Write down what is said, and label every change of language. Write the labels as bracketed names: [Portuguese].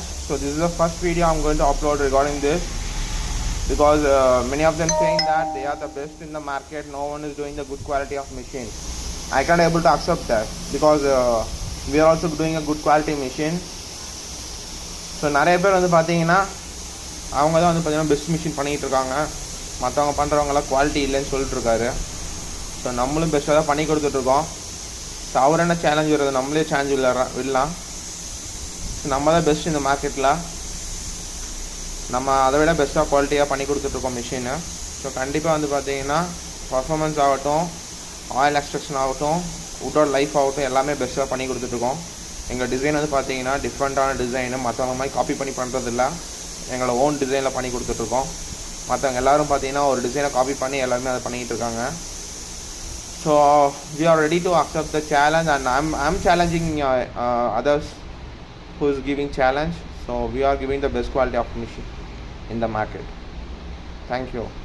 [English] So this is the first video I'm going to upload regarding this, because many of them saying that they are the best in the market. No one is doing the good quality of machine. I can't able to accept that, because we are also doing a good quality machine. [Tamil] So நிறைய பேர் வந்து பார்த்தீங்கன்னா அவங்க தான் வந்து பார்த்தீங்கன்னா best machine பண்ணிகிட்டு இருக்காங்க, மற்றவங்க பண்ணுறவங்களாம் குவாலிட்டி இல்லைன்னு சொல்லிட்டுருக்காரு. ஸோ நம்மளும் பெஸ்ட்டாக தான் பண்ணி கொடுத்துட்ருக்கோம். ஸோ அவர் என்ன சேலஞ்ச் வருது, நம்மளே சேலஞ்ச் விடலாம். ஸோ நம்ம தான் பெஸ்ட் இந்த மார்க்கெட்டில், நம்ம அதை விட பெஸ்ட்டாக குவாலிட்டியாக பண்ணி கொடுத்துட்ருக்கோம் மிஷினு. ஸோ கண்டிப்பாக வந்து பார்த்தீங்கன்னா பர்ஃபார்மன்ஸ் ஆகட்டும், ஆயில் எக்ஸ்ட்ரக்ஷன் ஆகட்டும், வுட்டோட லைஃப் ஆகட்டும், எல்லாமே பெஸ்ட்டாக பண்ணி கொடுத்துட்ருக்கோம். எங்கள் டிசைன் வந்து பார்த்தீங்கன்னா டிஃப்ரெண்ட்டான டிசைனு, மற்றவங்க மாதிரி காப்பி பண்ணி பண்ணுறதில்ல, எங்களை ஓன் டிசைனில் பண்ணி கொடுத்துட்ருக்கோம். மற்றவங்க எல்லோரும் பார்த்தீங்கன்னா ஒரு டிசைனை காப்பி பண்ணி எல்லாருமே அதை பண்ணிகிட்டு இருக்காங்க. [English] So we are ready to accept the challenge, and I'm challenging others who is giving challenge. So we are giving the best quality of machine in the market. Thank you.